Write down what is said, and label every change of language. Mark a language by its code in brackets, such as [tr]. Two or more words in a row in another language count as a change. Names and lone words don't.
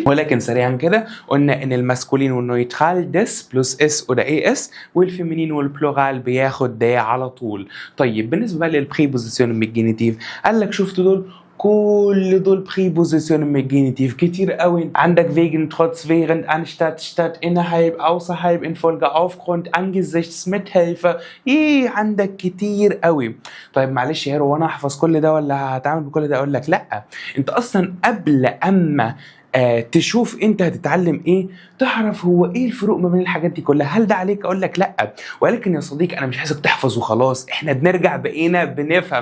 [ar] ولكن سريعا كده قلنا ان الماسكولين والنويترال ديس بلس اس وده اي اس، والفيمينين والبلورال بياخد ده على طول. طيب بالنسبه بقى للبريبوزيشن من الجينيتيف، قال لك شفتوا دول؟ كل دول بريبوزيشن من الجينيتيف كتير قوي. [de] عندك wegen, trotz, während, anstatt, statt, innerhalb, außerhalb, infolge, aufgrund, angesichts, mithilfe. [ar] عندك كتير قوي. طيب معلش يا هو انا احفظ كل ده ولا هتعامل بكل ده؟ اقول لك لا، انت اصلا قبل اما تشوف انت هتتعلم ايه، تعرف هو ايه الفروق ما بين الحاجات دي كلها. هل ده عليك؟ اقول لك لا. ولكن يا صديقي انا مش عايزك تحفظ وخلاص، احنا بنرجع بقينا بنفهم.